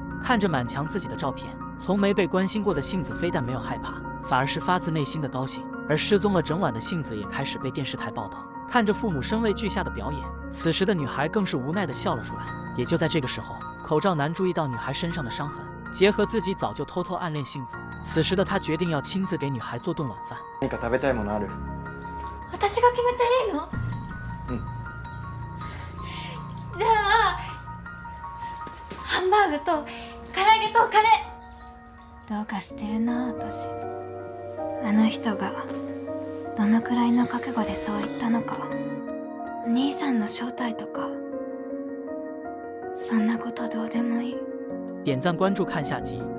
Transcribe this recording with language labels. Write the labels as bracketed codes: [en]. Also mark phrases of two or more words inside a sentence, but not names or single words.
[zh] 看着满墙自己的照片，从没被关心过的杏子非但没有害怕，反而是发自内心的高兴。而失踪了整晚的杏子也开始被电视台报道。看着父母声泪俱下的表演，此时的女孩更是无奈地笑了出来。也就在这个时候，口罩男注意到女孩身上的伤痕，结合自己早就偷偷暗恋杏子，此时的他决定要亲自给女孩做顿晚饭。 [ja] 何か食べたいものある？私が決めていいの？じゃあハンバーグと唐揚げとカレー。どうかしてるな私。あの人がどのくらいの覚悟でそう言ったのか。お兄さんの正体とかそんなことどうでもいい。 [zh] 点赞关注看下集。